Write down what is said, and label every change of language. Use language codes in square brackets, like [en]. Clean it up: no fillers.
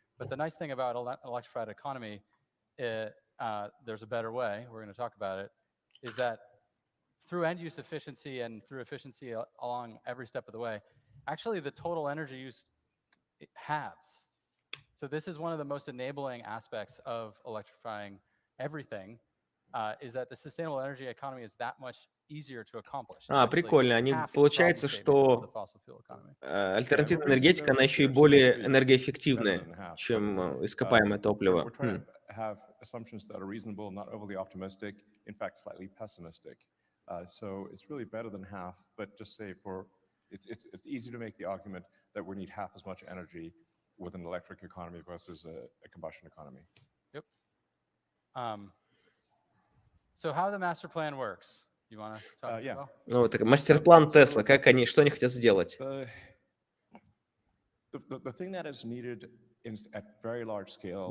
[en] But the nice thing about electrified economy, there's a better way, we're going to talk about it, is that through end use efficiency and through efficiency along every step of the way, actually the total energy use halves. So this is one of the most enabling aspects of electrifying everything, is that the sustainable energy economy is that much easier to accomplish. [ru] Прикольно. Получается, что альтернативная энергетика, она еще и более энергоэффективная, чем ископаемое топливо. [en] Have assumptions that are reasonable, not overly optimistic, in fact, slightly pessimistic. So it's really better than half, but just say it's easy to make the argument that we need half as much energy with an electric economy versus a combustion economy. Yep. So how the master plan works? You want to talk about? [ru] Ну, так мастер-план Тесла, что они хотят сделать? [en] The thing that is needed at very large scale.